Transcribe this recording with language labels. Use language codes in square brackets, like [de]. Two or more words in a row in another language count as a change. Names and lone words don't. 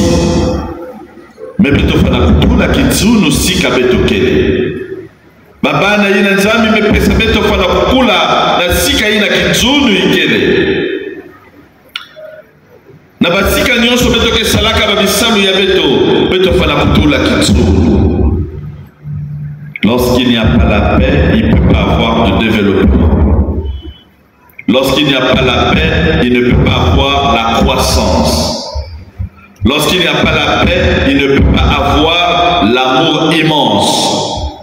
[ktu] Me beto fana kutula Kitsunu sika beto kele. Babana yina nzami mepesa beto fana kukula na sika yina Kitsunu ikele. Na basika nyonso beto ke salaka babisalu ya beto fana kutula Kitsunu. [fr] Lorsqu'il n'y a pas la paix, il ne peut pas avoir de développement. Lorsqu'il n'y a pas la paix, il ne peut pas avoir la croissance. Lorsqu'il n'y a pas la paix, il ne peut pas avoir l'amour immense.